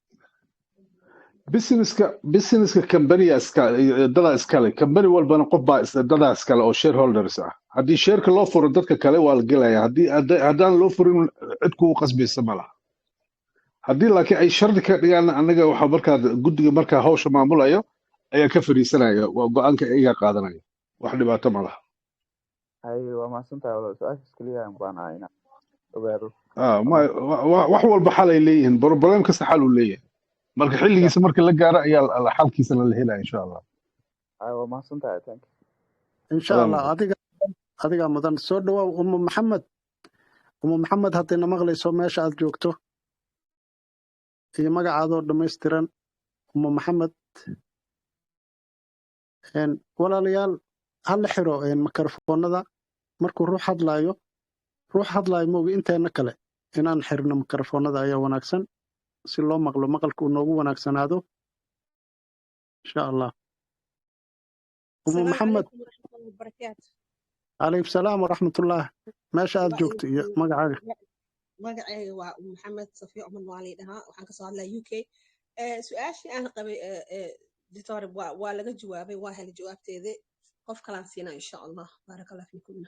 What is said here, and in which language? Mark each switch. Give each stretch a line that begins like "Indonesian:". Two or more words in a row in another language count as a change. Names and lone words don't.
Somali: businesska company dadaa iskale company walbana qof baa dadaa iskale oo shareholders ah haddii sheerka loo furo dadka kale waa la gelaya haddaan loo furin cid kugu qasbaysa ma laha haddii laakiin ay shardi ka dhigaan anaga waxa markaa guddiga markaa hawsha maamulayo ayaa ka fariisanaya waa go-aanka iyaga qaadanaya wax dhibaato ma laha haye waa mahadsantahay walaal su-aashaas keliya aan baan ahaa inaan ogaado wax walba xal ay leeyihiin problem kasta xal uu leeyahay marka xilligiisa marka la gaaro ayaa xalkiisana la helaya
Arabic: إن شاء الله
Somali: haye waa mahadsantahay
English: thank you
Arabic: إن شاء الله
Somali: adiga mudan soo dhawaaw umu maxamed haddayna maqlayso meesha aad joogto iyo magacaadoo dhammaystiran umu maxamed walaalayaal ha la xiro mikrofoonada markuu ruux hadlaayo mooga inteena kale inaan xirno mikrofoonada ayaa wanaagsan si loo maqlo maqalka uu noogu wanaagsanaado
Arabic: إن شاء الله
Somali: umu
Arabic: السلام maxamed عليكم ورحمة الله وبركاته عليكم السلام ورحمة الله
Somali: meesha aad joogto iyo magacaaga magacayga waa maxamed safiyo cumar maali dhahaa waxaan kasoo hadlaa UK su-aashii aan qabay dictor waa laga jawaabay waa helay jawaabteeda qof kalaan siinaa
Arabic: إن شاء الله بارك الله فيكم